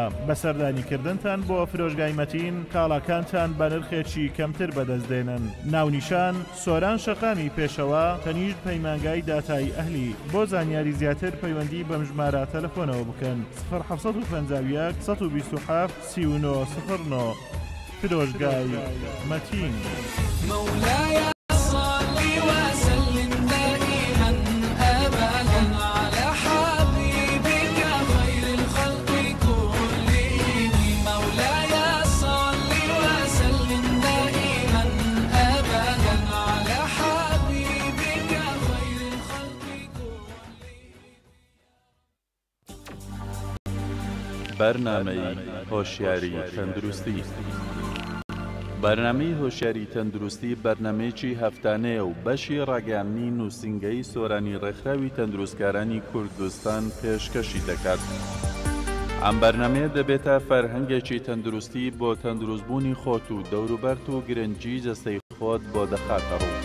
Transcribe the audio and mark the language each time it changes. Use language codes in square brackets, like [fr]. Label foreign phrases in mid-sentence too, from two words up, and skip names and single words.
[ckb] بەسەردانیکردنتان بۆ فرۆژگای مەتین کاڵاکانتان بە نرخێکی کەمتر بەدەستدێنن. ناونیشان سۆران شەقامی پێشەوە، تەنیشت پەیمانگای داتای ئەهلی. بۆ زانیاری زیاتر پەیوەندی بەم ژمارە تەلەفۆنەوە بکەن 0751 127 3909. فرۆژگای مەتین. [ar] مولاي صل وسلم دائما أبدا على حبيبك خير الخلق كلهم. مولاي صل وسلم دائما أبدا على حبيبك خير الخلق كلهم. [ckb] بەرنامەی هۆشیاری تەندروستی. بەرنامەی هۆشیاری تەندروستی بەرنمەیەکی هەفتانەیە و بەشی ڕاگەیاندنی نووسینگەی سۆرانی ڕێکخراوی تەندروستکارانی کوردستان پێشکەشی دەکات. ئەم بەرنمەیە دەبێتە فەرهەنگێکی تەندروستی بۆ تەندروستبوونی خۆت و دەوروبەرت و گرنگی جەستەی خۆت بۆ دەخاتە ڕوو.